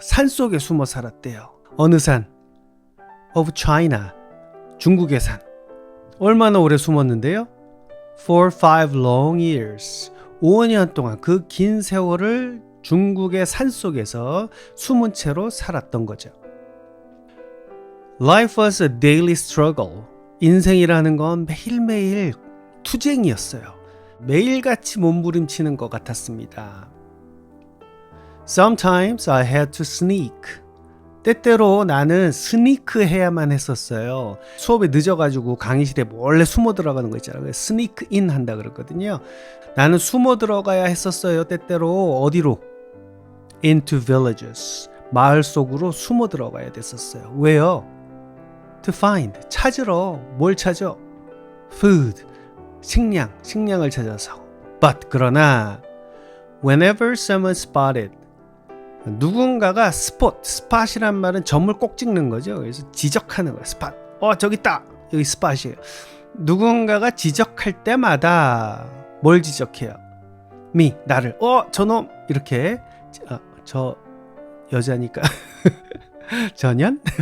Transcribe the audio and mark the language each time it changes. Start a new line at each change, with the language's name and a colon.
Korean: 산 속에 숨어 살았대요. 어느 산?
English: Of China.
Korean: 중국의 산. 얼마나 오래 숨었는데요?
English: For 5 long years.
Korean: 5년 동안 그 긴 세월을 중국의 산속에서 숨은 채로 살았던 거죠.
English: Life was a daily struggle.
Korean: 인생이라는 건 매일매일 투쟁이었어요. 매일같이 몸부림치는 것 같았습니다.
English: Sometimes I had to sneak.
Korean: 때때로 나는 스니크 해야만 했었어요. 수업에 늦어가지고 강의실에 몰래 숨어 들어가는 거 있잖아요. 스니크 인 한다 그랬거든요. 나는 숨어 들어가야 했었어요. 때때로 어디로?
English: Into villages.
Korean: 마을 속으로 숨어 들어가야 됐었어요. 왜요?
English: To find.
Korean: 찾으러. 뭘 찾아? Food. 식량을 찾아서.
English: But 그러나 whenever someone spotted.
Korean: 누군가가 스팟이란 말은 점을 꼭 찍는 거죠. 그래서 지적하는 거예요. 스팟. 저기 있다. 여기 스팟이에요. 누군가가 지적할 때마다 뭘 지적해요? 나를. 저놈. 이렇게. 저 여자니까. 전현?